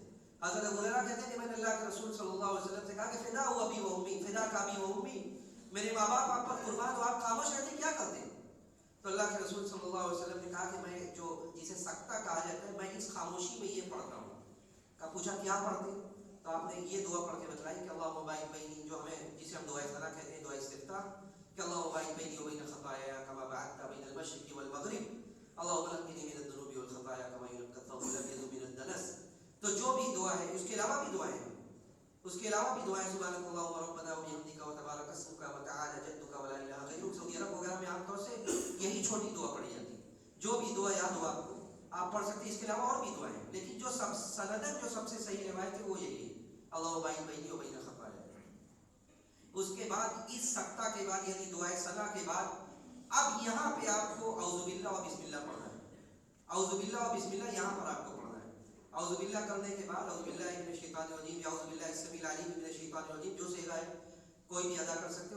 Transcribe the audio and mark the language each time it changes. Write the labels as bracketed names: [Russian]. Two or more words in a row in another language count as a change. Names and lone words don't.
[Urdu] حضرت ابو ہریرہ کہتے ہیں کہ میں نے اللہ کے رسول صلی اللہ علیہ وسلم سے کہا کہ فدا ہوا [Arabic] ابی و امی، [Urdu] فدا کا [Arabic] ابی و امی، [Urdu] میرے ماں باپ آپ پر قربان ہو، آپ خاموش رہتے کیا کرتے؟ تو اللہ کے رسول صلی اللہ علیہ وسلم نے کہا کہ میں جسے سکتہ کہا جاتا ہے، میں اس خاموشی میں یہ پڑھتا ہوں۔ پوچھا کیا پڑھتے؟ تو آپ نے یہ دعا پڑھ کے بتلائی کہ [Arabic] اللہم باعث بینی، [Urdu] جو جسے ہم دعائے صلاح کہتے ہیں، دعائے استفتاح، کہ [Arabic] اللہم باعث بینی و بین خطایا کما بعدت بین المشرق والمغرب، اللہم نقنی من الذنوب والخطایا کما ينقى الثوب الابيض من الدنس۔ [Urdu] تو جو بھی دعا ہے، اس کے علاوہ بھی دعائیں [Arabic] سبحانک اللہم ربنا و بحمدک و تبارک اسمک و تعالی جدک و لا الہ غیرک۔ [Urdu] سعودی عرب وغیرہ میں عام طور سے یہی چھوٹی دعا پڑھی جاتی ہے، جو بھی دعا یاد ہو آپ کو آپ پڑھ سکتے ہیں۔ اس کے علاوہ اور بھی دعائیں ہیں، لیکن جو سب سے صحیح روایت ہے وہ یہی ہے، [Arabic] اللہم باعث بینی و بین خطایا۔ [Urdu] اس کے بعد اس سکتہ کے بعد، یعنی دعائے سنا کے بعد، اب یہاں پہ آپ کو [Arabic] اعوذ باللہ و بسم اللہ [Urdu] پڑھنا ہے۔ [Arabic] اعوذ باللہ و بسم اللہ [Urdu] یہاں پر آپ کو پڑھنا ہے۔ [Arabic] اعوذ باللہ [Urdu] کرنے کے بعد [Arabic] اعوذ باللہ من الشیطان الرجیم [Urdu] یا [Arabic] اعوذ باللہ السمیع العلیم من الشیطان الرجیم، [Urdu] جو صیغہ ہے کوئی بھی ادا کر سکتے۔